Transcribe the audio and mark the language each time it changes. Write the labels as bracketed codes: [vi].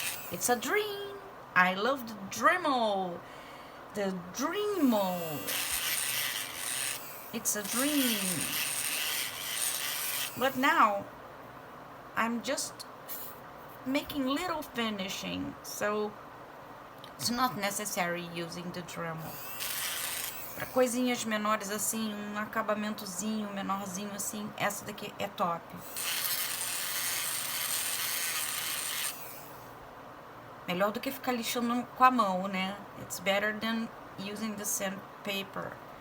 [en] It's a dream. I love the Dremel. The Dremel. It's a dream. But now I'm just making little finishing, so it's not necessary using the Dremel. [pt] Para coisinhas menores assim, um acabamentozinho menorzinho assim, essa daqui é top. Melhor do que ficar lixando com a mão, né? [en] It's better than using the sandpaper.